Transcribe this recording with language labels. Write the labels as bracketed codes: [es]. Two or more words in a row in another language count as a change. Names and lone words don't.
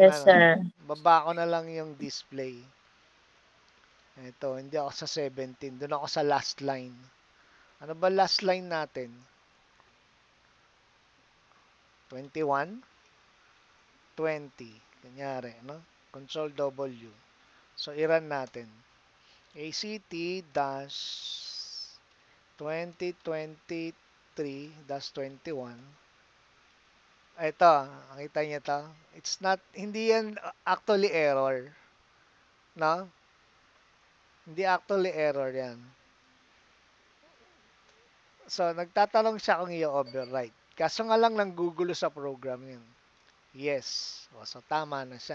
[en] Yes, sir. [tl] baba ko na lang yung display. Ito, hindi ako sa 17. Doon ako sa [en] last line. [tl] Ano ba [en] last line [tl] natin? 21, 20. Kunyari, no? Control W. So, i-run natin. ACT-2023-21. Ito, nakita niyo to? [en] It's not, [tl] hindi yan [en] actually error. [tl] No? Hindi [en] actually error [tl] yan. So, nagtatanong siya kung i-overwrite. Kaso nga lang nanggugulo sa program yun. Yes. O, so, tama na siya.